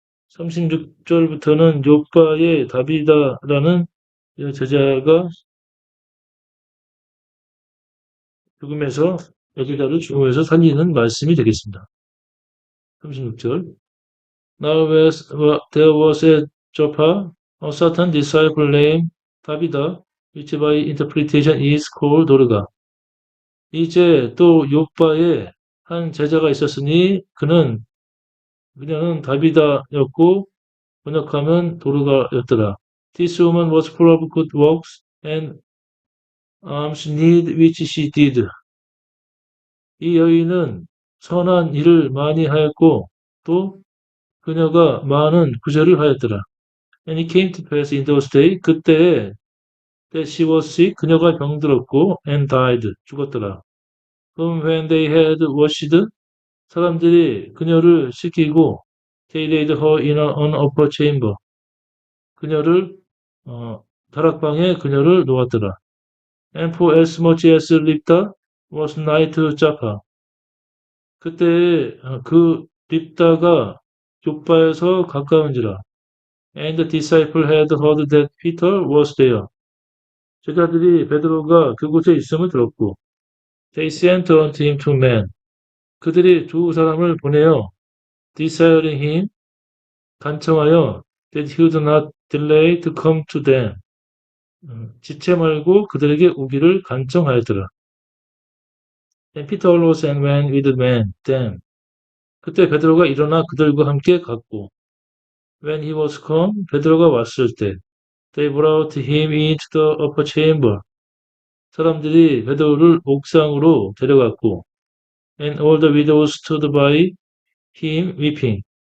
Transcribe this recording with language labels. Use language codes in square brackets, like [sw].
[ko] 36절부터는 요바의 다비다라는 제자가 여기다를 죽음에서 살리는 말씀이 되겠습니다. 36절. [en] Now there was at Joppa a certain disciple named 다비다, which by interpretation is called 도르가. [ko] 이제 또 요바에 한 제자가 있었으니 그녀는 다비다였고 번역하면 도르가였더라. [en] This woman was full of good works and alms need which she did. [ko] 이 여인은 선한 일을 많이 하였고 또 그녀가 많은 구제를 하였더라. [en] And it came to pass in those days, [ko] 그때에 [en] that she was sick, [ko] 그녀가 병들었고 [en] and died, [ko] 죽었더라. [en] Whom when they had washed, [ko] 사람들이 그녀를 씻기고 [en] they laid her in an upper chamber, [ko] 그녀를 다락방에 그녀를 놓았더라. [en] And for as much as Lipta was nigh to Joppa, [ko] 그때 그 립다가 욥바에서 가까운지라. [en] And the disciple had heard that Peter was there. [ko] 제자들이 베드로가 그곳에 있음을 들었고, [en] they sent unto him two men. [ko] 그들이 두 사람을 보내어 [en] desiring him, [ko] 간청하여 [en] that he would not delay to come to them. [ko] 지체 말고 그들에게 오기를 간청하였더라. [en] And Peter arose and went with them. [ko] 그때 베드로가 일어나 그들과 함께 갔고, [en] when he was come, [ko] 베드로가 왔을 때, [en] they brought him into the upper chamber. [ko] 사람들이 베드로를 옥상으로 데려갔고, [en] and all the widows stood by him weeping.